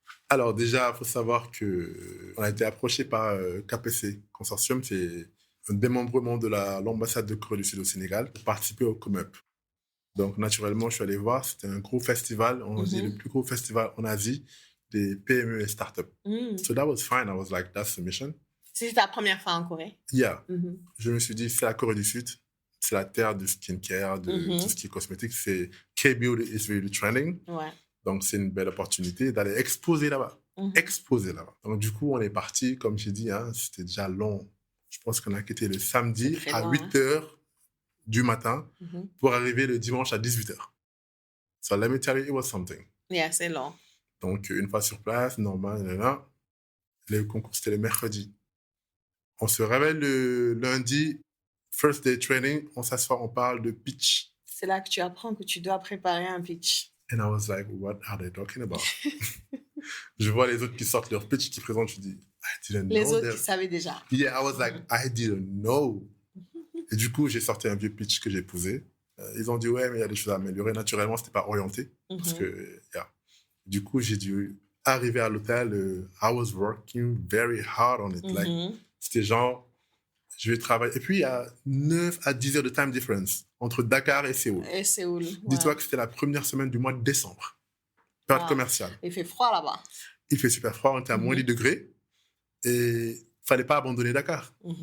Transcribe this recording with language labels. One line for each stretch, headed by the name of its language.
French: Alors déjà, il faut savoir qu'on a été approché par KPC Consortium, c'est un démembrement de l'ambassade de Corée du Sud au Sénégal pour participer au Come-Up. Donc naturellement, je suis allé voir, c'était un gros festival, on dit le plus gros festival en Asie des PME et startups.
English: So that was fine, I was like, that's the mission.
French: C'était ta première fois en Corée?
English: Yeah.
French: Je me suis dit, c'est la Corée du Sud, c'est la terre du skincare, de tout ce qui est cosmétique, c'est
English: K-Beauty is really trending.
French: Ouais. Donc, c'est une belle opportunité d'aller exposer là-bas. Exposer là-bas. Donc, du coup, on est parti, comme j'ai dit, hein, c'était déjà long. Je pense qu'on a quitté le samedi à 8h du matin pour arriver le dimanche à 18h.
English: So, let me tell you, it was something. Yeah,
French: c'est long. Donc, une fois sur place, normal, le concours, c'était le mercredi. On se réveille le lundi,
English: first day training,
French: on s'assoit, on parle de pitch. C'est là que tu apprends que tu dois préparer un pitch.
English: And I was like, what are they talking about?
French: Je vois les autres qui sortent leur pitch, qui présentent, je dis,
English: I didn't know.
French: Les autres qui savaient déjà.
English: Yeah, I was like, I didn't know.
French: Et du coup, j'ai sorti un vieux pitch que j'ai posé. Ils ont dit, ouais, mais il y a des choses à améliorer. Naturellement, c'était pas orienté. Parce que,
English: yeah.
French: Du coup, j'ai dû arriver à l'hôtel.
English: I was working very hard on it. Like,
French: c'était genre, je vais travailler. Et puis, il y a 9 à 10 heures de
English: time difference
French: entre Dakar et Séoul. Et Séoul. Ouais. Dis-toi que c'était la première semaine du mois de décembre. Période commerciale. Il fait froid là-bas. Il fait super froid, on était à moins 10 degrés. Et il ne fallait pas abandonner Dakar.